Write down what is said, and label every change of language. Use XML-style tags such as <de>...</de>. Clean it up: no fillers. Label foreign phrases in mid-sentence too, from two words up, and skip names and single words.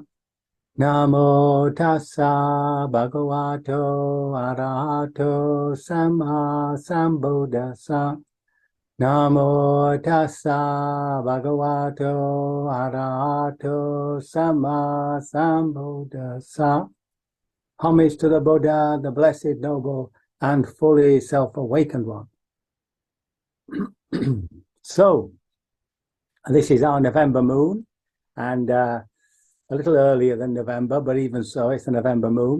<pi>Namo tassa bhagavato arahato samma sambuddhassa. Namo tassa bhagavato arahato samma sambuddhassa.</pi> <en>Homage to the Buddha, the Blessed, Noble, and fully self-awakened one. So, this is our November moon, and a little earlier than November, but even so, it's a November moon.</en>